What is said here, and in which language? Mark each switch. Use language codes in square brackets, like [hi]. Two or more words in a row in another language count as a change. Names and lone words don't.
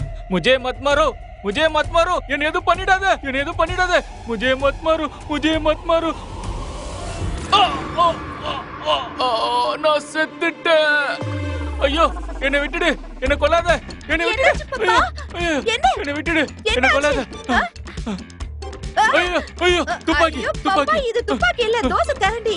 [hi] मुझे मत मारो, मुझे मत मारो, [ta] என்ன எதுவும் பண்ணிடாத, என்ன எதுவும் பண்ணிடாத, [hi] मुझे मत मारो, मुझे मत मारो. [ta] நான் செத்துட்டேன். ஐயோ, என்னை விட்டுடு, என்னை கொல்லாத, என்னை விட்டுடு, என்னை விட்டுடு, என்னை கொல்லாத. ஐயோ, ஐயோ, துப்பாக்கி, துப்பாக்கி. இது துப்பாக்கி இல்ல, தோசை கரண்டி.